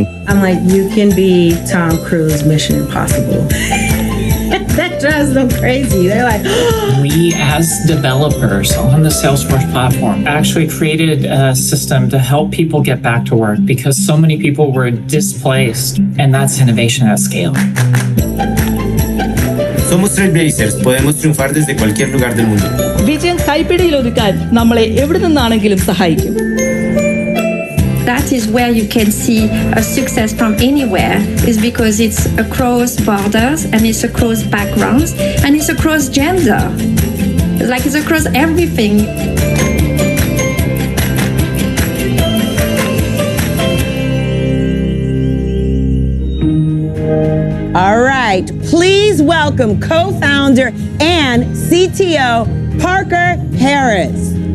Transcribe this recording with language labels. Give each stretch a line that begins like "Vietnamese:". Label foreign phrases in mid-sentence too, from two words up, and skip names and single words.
English: I'm like, you can be Tom Cruise, Mission Impossible. That drives them crazy. They're like, we as developers on the Salesforce platform actually created a system to help people get back to work because so many people were displaced, and that's innovation at scale.
Spanish: Somos trailblazers. Podemos triunfar desde cualquier lugar del mundo.
Malayalam: വിജയം കൈപ്പിടിയിൽ ഒതുക്കാൻ നമ്മളെ എവിടെ നിന്നാണെങ്കിലും സഹായിക്കും.
English: That's that is where you can see a success from anywhere, is because it's across borders and it's across backgrounds and it's across gender. Like it's across everything. All right, please welcome co-founder and CTO Parker Harris.